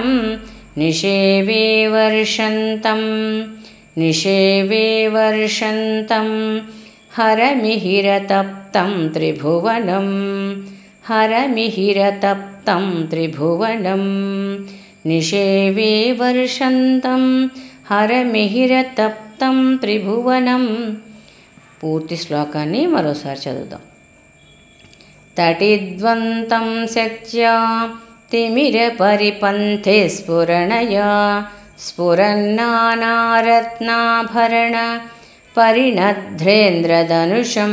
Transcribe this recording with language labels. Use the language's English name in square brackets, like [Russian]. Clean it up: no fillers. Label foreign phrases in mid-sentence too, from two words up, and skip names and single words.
[Sanskrit] निषेवे वर्षन्तं निषेवे वर्षन्तं हरमिहिरतप्तं त्रिभुवनं हरमिहिरतप्तं त्रिभुवनं. निषेवे वर्षन्तं हरमिहिरतप्तं त्रिभुवनं. [Telugu] పూర్తి శ్లోకాన్ని మరోసారి చదువుదాం. [Sanskrit] తటిద్వంతం శక్త్యా తిమిరపరిపంథే స్ఫురణయా. స్ఫురన్నానారత్నాభరణ పరిణధ్రేంద్రధనుషం.